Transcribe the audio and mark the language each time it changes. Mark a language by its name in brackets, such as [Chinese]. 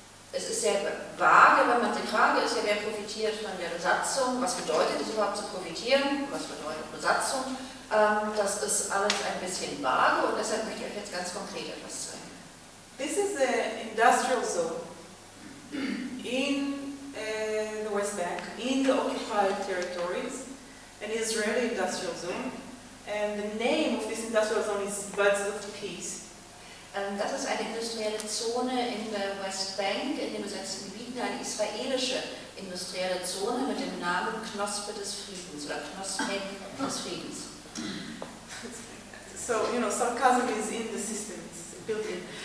[German] Es ist sehr vage, wenn man die Frage ist, ja, wer profitiert von der Besatzung? Was bedeutet es überhaupt zu profitieren? Was bedeutet Besatzung? Das ist alles ein bisschen vage und deshalb möchte ich euch jetzt ganz konkret etwas zeigen. [English] This is the industrial zone. In the West Bank, in the occupied territories, an Israeli industrial zone, and the name of this industrial zone is Buds of Peace. [German] Das ist eine industrielle Zone in der West Bank, in den besetzten Gebieten, eine israelische industrielle Zone mit dem Namen Knospe des Friedens oder Knospe des Friedens. [English] So, you know, sarcasm is in the system, it's built in.